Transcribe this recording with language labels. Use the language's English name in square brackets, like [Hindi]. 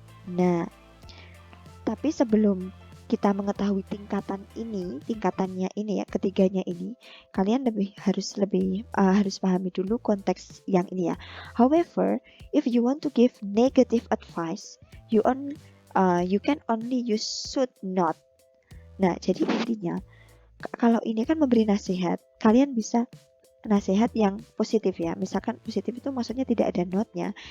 [Indonesian] Nah, tapi sebelum kita mengetahui tingkatannya ini ya, ketiganya ini, kalian harus pahami dulu konteks yang ini ya. [English] However, if you want to give negative advice, you can only use should not. [Indonesian] Nah, jadi intinya kalau ini kan memberi nasihat, kalian bisa nasihat yang positif ya. Misalkan positif itu maksudnya tidak ada not-nya.